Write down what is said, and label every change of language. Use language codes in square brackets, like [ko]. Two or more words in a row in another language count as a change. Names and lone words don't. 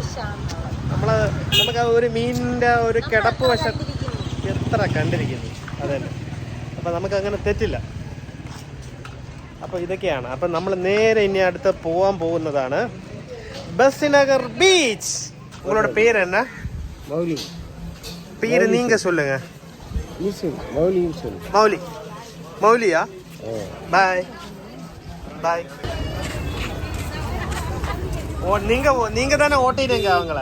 [ml] നമുക്ക് ഒരു മീനിൻ്റെ ഒരു കിടപ്പ് വശം എത്ര കണ്ടിരിക്കുന്നു, അതന്നെ. അപ്പം നമുക്കങ്ങനെ തെറ്റില്ല. അപ്പോൾ ഇതൊക്കെയാണ്. അപ്പം നമ്മൾ നേരെ ഇനി അടുത്ത് പോകാൻ പോകുന്നതാണ് ബസിനഗർ ബീച്ച്. [ta] உங்களோட பேர் என்ன? மௌலி. பேர் நீங்க சொல்லுங்க. மௌலி. மௌலியா? பாய் பாய். நீங்க தானே ஓட்டிட்டீங்க அவங்கள?